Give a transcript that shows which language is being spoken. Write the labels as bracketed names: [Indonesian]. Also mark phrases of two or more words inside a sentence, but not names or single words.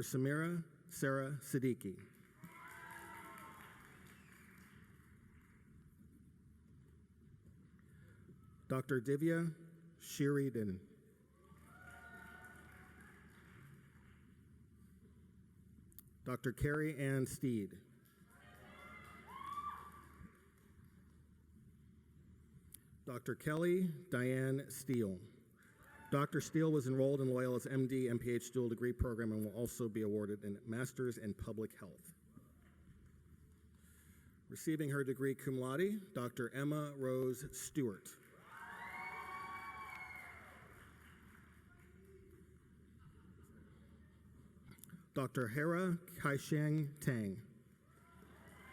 [English] Samira Sarah Siddiqui. Dr. Divya Shiridan. Dr. Carrie Ann Steed. Dr. Kelly Diane Steele. Dr. Steele was enrolled in Loyola's MD MPH dual degree program and will also be awarded a Master's in Public Health. Receiving her degree cum laude, Dr. Emma Rose Stewart. Dr. Hera Kaisheng Tang.